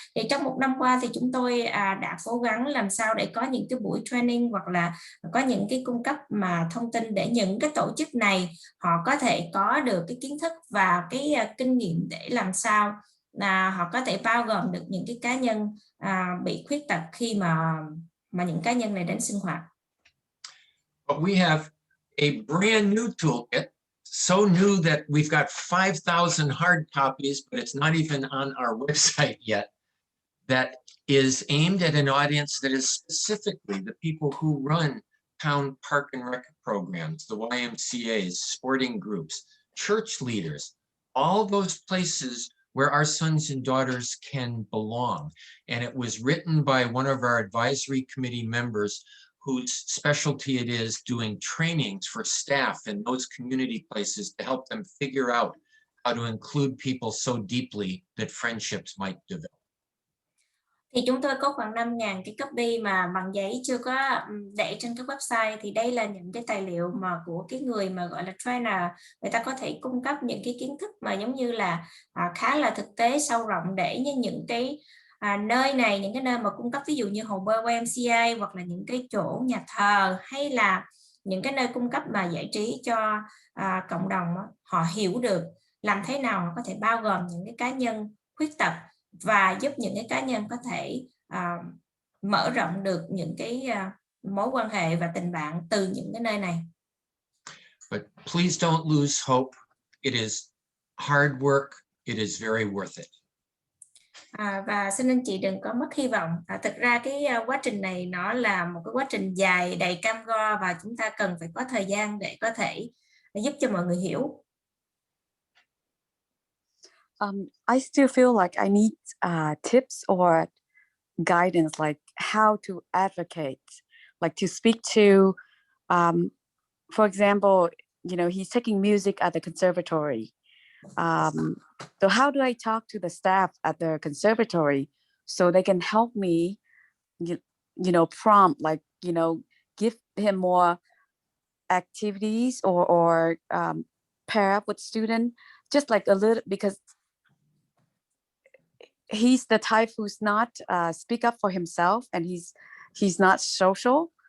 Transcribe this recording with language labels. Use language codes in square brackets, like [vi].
[vi] Thì trong một năm qua thì chúng tôi đã cố gắng làm sao để có những cái buổi training hoặc là có những cái cung cấp mà thông tin để những cái tổ chức này họ có thể có được cái kiến thức và cái kinh nghiệm để làm sao họ có thể bao gồm được những cái cá nhân bị khuyết tật khi mà những cá nhân này đến sinh hoạt. [en] But we have a brand new toolkit. So new that we've got 5,000 hard copies, but it's not even on our website yet, that is aimed at an audience that is specifically the people who run town park and rec programs, the YMCAs, sporting groups, church leaders, all those places where our sons and daughters can belong. And it was written by one of our advisory committee members whose specialty it is doing trainings for staff in those community places to help them figure out how to include people so deeply that friendships might develop. [vi] Thì chúng tôi có khoảng 5.000 cái copy mà bằng giấy chưa có để trên cái website. Thì đây là những cái tài liệu mà của cái người mà gọi là trainer, người ta có thể cung cấp những cái kiến thức mà giống như là khá là thực tế, sâu rộng để những cái nơi này, những cái nơi mà cung cấp ví dụ như hồ bơi YMCA hoặc là những cái chỗ nhà thờ hay là những cái nơi cung cấp mà giải trí cho cộng đồng, họ hiểu được làm thế nào họ có thể bao gồm những cái cá nhân khuyết tật và giúp những cái cá nhân có thể mở rộng được những cái mối quan hệ và tình bạn từ những cái nơi này. [en] But please don't lose hope. It is hard work. It is very worth it. [vi] Và xin anh chị đừng có mất hy vọng. Thực ra cái quá trình này nó là một cái quá trình dài đầy cam go và chúng ta cần phải có thời gian để có thể giúp cho mọi người hiểu. [en] I still feel like I need tips or guidance, like how to advocate, like to speak to, for example, you know, he's taking music at the conservatory. So how do I talk to the staff at the conservatory so they can help me, you know, prompt, like, you know, give him more activities or pair up with student, just like a little, because he's the type who's not speak up for himself, and he's not social.